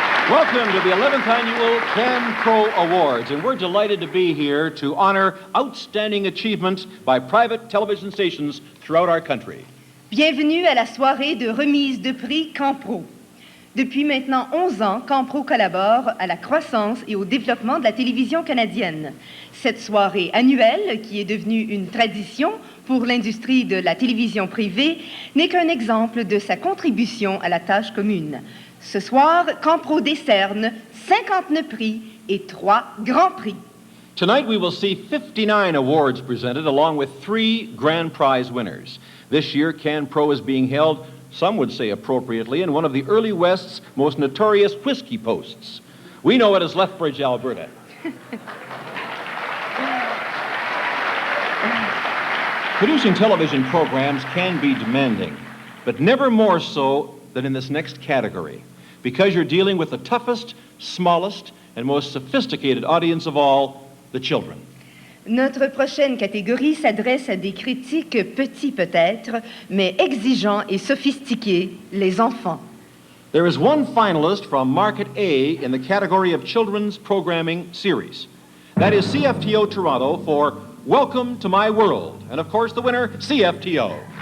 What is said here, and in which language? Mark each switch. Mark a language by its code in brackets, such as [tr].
[en] Welcome to the 11th Annual CanPro Awards, and we're delighted to be here to honor outstanding achievements by private television stations throughout our country. [fr] Bienvenue à la soirée de remise de prix CanPro. Depuis maintenant 11 ans, CanPro collabore à la croissance et au développement de la télévision canadienne. Cette soirée annuelle, qui est devenue une tradition pour l'industrie de la télévision privée, n'est qu'un exemple de sa contribution à la tâche commune. Ce soir, CanPro décerne 59 prix et 3 grands prix. [en] Tonight we will see 59 awards presented along with 3 grand prize winners. This year, CanPro is being held, some would say appropriately, in one of the early West's most notorious whiskey posts. We know it as Lethbridge, Alberta. Producing television programs can be demanding, but never more so than in this next category, because you're dealing with the toughest, smallest, and most sophisticated audience of all, the children. [fr] Notre prochaine catégorie s'adresse à des critiques petits peut-être, mais exigeants et sophistiqués, les enfants. [en] There is one finalist from Market A in the category of Children's Programming Series. That is CFTO Toronto for Welcome to My World. And of course, the winner, CFTO.